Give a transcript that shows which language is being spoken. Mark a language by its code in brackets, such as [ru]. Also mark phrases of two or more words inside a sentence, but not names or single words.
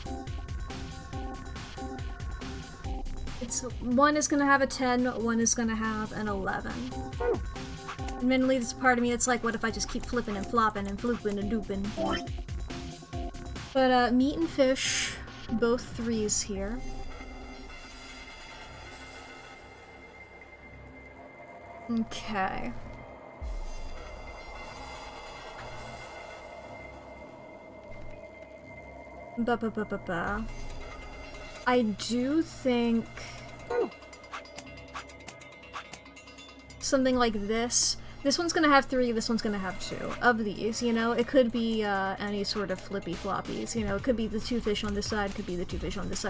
[en] One is gonna have a 10, one is gonna have an 11. Admittedly, there's a part of me that's like, what if I just keep flipping and flopping and flooping and dooping? But, meat and fish, both 3s here. Okay. Ba-ba-ba-ba-ba. I do think something like this. This one's gonna have 3, this one's gonna have 2 of these, you know? It could be any sort of flippy floppies, you know? It could be the 2 fish on this side, could be the 2 fish on this side.